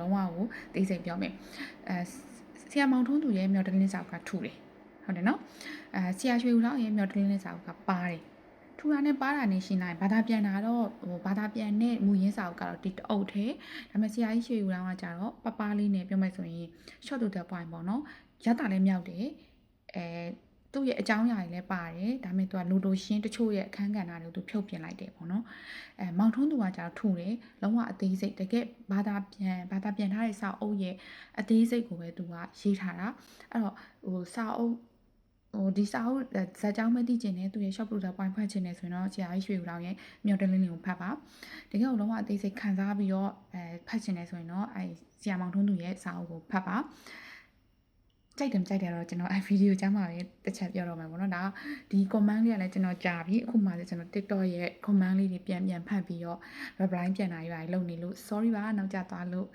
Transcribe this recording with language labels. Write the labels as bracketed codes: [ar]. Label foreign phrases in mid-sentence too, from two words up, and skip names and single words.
[my] လုံးဝကိုသိစိတ်ပြောမယ်ဆရာမောင်ထွန်းသူရဲ့မြော်တလင်းစာအုပ်ကထူတယ်ဟုတ်တယ်နော်ဆရာရွှေဦးလောက်ရဲ့မြော်တလင်းစာအုပ်ကပါတယ်ထူတာနဲ့ပါတာနဲ့ရှင်းလိုက်ဘာသာပြန်တာတော့ဟိုဘာသာပြန်တဲ့မူရင်းစာအုပ်ကတော့ဒီတအုပ်ထဲဒါပေမဲ့ဆရာကြီးရွှေဦး လောင်းကကြတော့ပပလေးနဲ့ပြောမယ်ဆိုရင် [en] short to the point [my] ပေါ့နော်ရတာလည်းမြောက်တယ်သူ့ရဲ့အကြောင်းအရာတွေလည်းပါတယ်ဒါပေမဲ့သူကလူလိုရှင်းတချို့ရဲ့အခန်းကဏ္ဍတွေကို သူဖြုတ်ပြင်လိုက်တယ်ပေါ့နော်မောင်ထွန်းသူကကြတော့ထူတယ်လုံးဝအသေးစိတ်တကယ်ဘာသာပြန်ထားတဲ့စာအုပ်ရဲ့အသေးစိတ်ကိုပဲသူက ရေးထားတာအဲ့တော့ဟိုစာအုပ်ဒီစာအုပ်ဇာတ်ကြောင်းမသိချင်တဲ့သူရဲ့ [en] short to the point [my] ဖတ်ချင်တယ်ဆိုရင်တော့ဆရာကြီးရွှေဦးလောင်ရဲ့မြော်တလင်းလေးကိုဖတ်ပါတကယ်လုံးဝအသေးစိတ်ခံစားပြီးတော့ဖတ်ချင်တယ်ဆိုရင်တော့ဆရာမောင်ထွန်းသူရဲ့စာအုပ်ကိုဖတ်ပါကြိုက်တယ်တော့ကျွန်တော်ဗီဒီယိုကြားမှာပဲတစ်ချက်ပြောတော့မှာပေါ့နော်ဒါဒီ comment လေးကလည်းကျွန်တော်ကြာပြီအခုမှလည်းကျွန်တော် TikTok ရဲ့ comment လေးတွေပြန်ဖတ်ပြီးတော့ reply ပြန်လာရလုပ်နေလို့ sorry ပါနောက်ကျသွားလို့